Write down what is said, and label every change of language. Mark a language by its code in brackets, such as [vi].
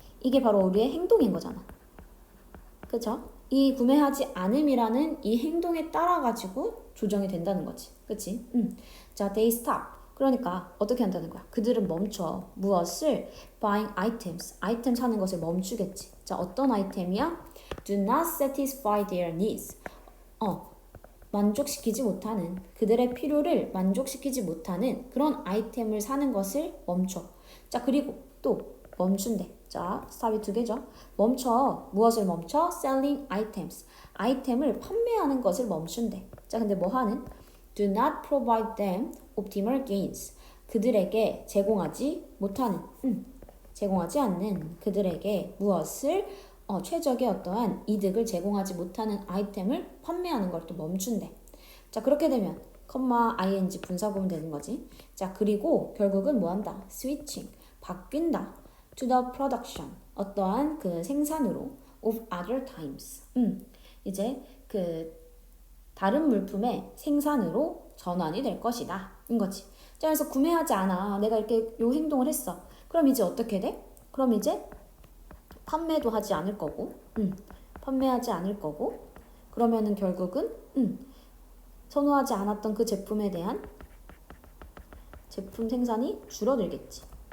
[ko] 이게 바로 우리의 행동인 거잖아. 그쵸? 이 구매하지 않음이라는 이 행동에 따라 가지고 조정이 된다는 거지. 그치? 자, [en] they stop. [ko] 그러니까 어떻게 한다는 거야? 그들은 멈춰. 무엇을? [en] buying items. [ko] 아이템 사는 것을 멈추겠지. 자, 어떤 아이템이야? [en] do not satisfy their needs. [ko] 만족시키지 못하는, 그들의 필요를 만족시키지 못하는 그런 아이템을 사는 것을 멈춰. 자, 그리고 또 멈춘대. 자, 스탑이 두 개죠. 멈춰. 무엇을 멈춰? [en] selling items. [ko] 아이템을 판매하는 것을 멈춘대. 자, 근데 뭐 하는? [en] do not provide them optimal gains. [ko] 그들에게 제공하지 못하는, 제공하지 않는 그들에게 무엇을 최적의 어떠한 이득을 제공하지 못하는 아이템을 판매하는 걸 또 멈춘대. 자, 그렇게 되면 ing 분사구문 되는 거지. 자, 그리고 결국은 뭐 한다? switching, 바뀐다. [en] to the production, [ko] 어떠한 그 생산으로 [en] of other times. [ko] 이제 그 다른 물품의 생산으로 전환이 될 것이다. 인 거지. 자, 그래서 구매하지 않아. 내가 이렇게 요 행동을 했어. 그럼 이제 어떻게 돼? 그럼 이제 판매도 하지 않을 거고, 판매하지 않을 거고, 그러면은 결국은, 선호하지 않았던 그 제품에 대한 제품 생산이 줄어들겠지.